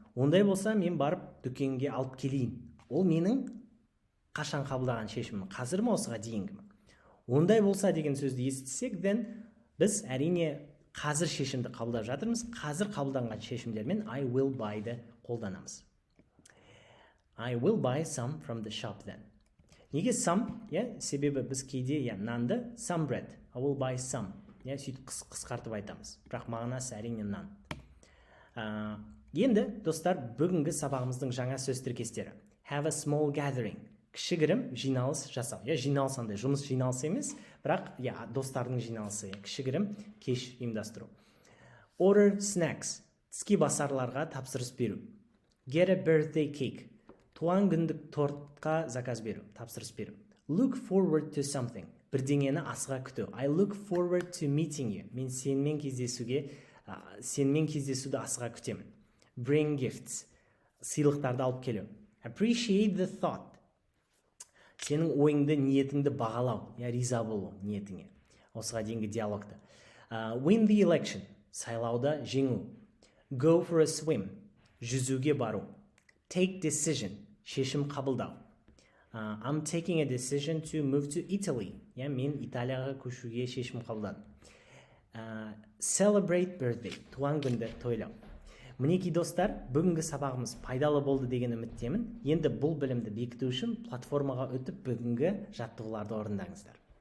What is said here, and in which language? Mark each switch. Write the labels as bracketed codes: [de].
[kk] Ондай болса, мен барып дүкенге алып келейін. Ол менің қашан қабылдаған шешімім, қазір ме, осыға дейінгі ме? Ондай болса деген сөзді естісек, then біз әрине қазір шешімді қабылдап жатырмыз. Қазір қабылданған шешімдермен I will buy-ды қолданамыз. [en] I will buy some from the shop then. [kk] Неге some? Себебі біз кейде нанды [en] some bread. I will buy some. [kk] Сөйтіп қысқартып айтамыз. Бірақ мағынасы әрине нан. Енді, достар, бүгінгі сабағымыздың жаңа сөз тіркестері. [en] Have a small gathering. [kk] Кішігірім жиналыс жасау. Жиналыс андай, жұмыс жиналысы емес, бірақ достардың жиналысы. Кішігірім кеш ұйымдастыру. [en] Order snacks. [kk] Тіске басарларға тапсырыс беру. [en] Get a birthday cake. [kk] Туған күндік тортқа заказ беру, тапсырыс беру. [en] Look forward to something. [kk] Бірдеңені асыға күту. [en] I look forward to meeting you. [kk] Мен сенімен кездесуді асыға күтемін. [en] Bring gifts. [kk] Сыйлықтарды алып келу. [en] Appreciate the thought. [kk] Сенің ойыңды, ниетіңді бағалау, риза болу ниетіңе. Осыға дейінгі диалогты. [en] Win the election. [kk] Сайлауда жеңу. [en] Go for a swim. [kk] Жүзуге бару. [en] Take decision. [kk] Шешім қабылдау. [en] I'm taking a decision to move to Italy. [kk] Мен Италияға көшуге шешім қабылдадым. [en] Celebrate birthday. [kk] Туған күнді тойлау. Мінекей достар, бүгінгі сабағымыз пайдалы болды деген үміттемін. Енді бұл білімді бекіту үшін платформаға өтіп бүгінгі жаттығуларды орындаңыздар.